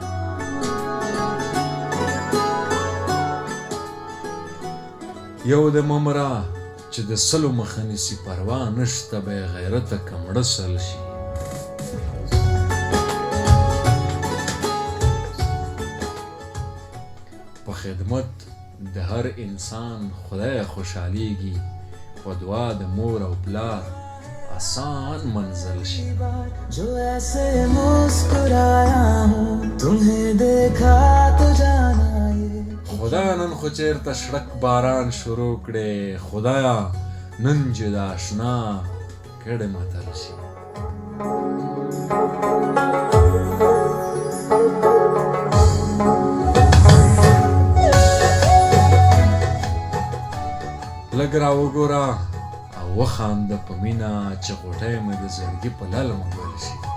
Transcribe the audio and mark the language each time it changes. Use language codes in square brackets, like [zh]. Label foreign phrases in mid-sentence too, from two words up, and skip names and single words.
[ps] یو د ممره چې د سلو مخه نیسي، پروا نشته بې غیرته که مړه سل شي. په خدمت د هر انسان خدای خوشحالیږي، په دعا د مور او پلار آسان منزل شي. [ur] جو ایسے مسکرایا ہوں تمہیں دیکھا تو جانا یہ. [ps] خدایا نن خو چېرته شړک باران شروع کړې، خدایا نن چې د اشنا کډې متل شي. لږ را وګوره او وخانده په مینه چې غوټۍ مې د زړګي په للمه ګل شي.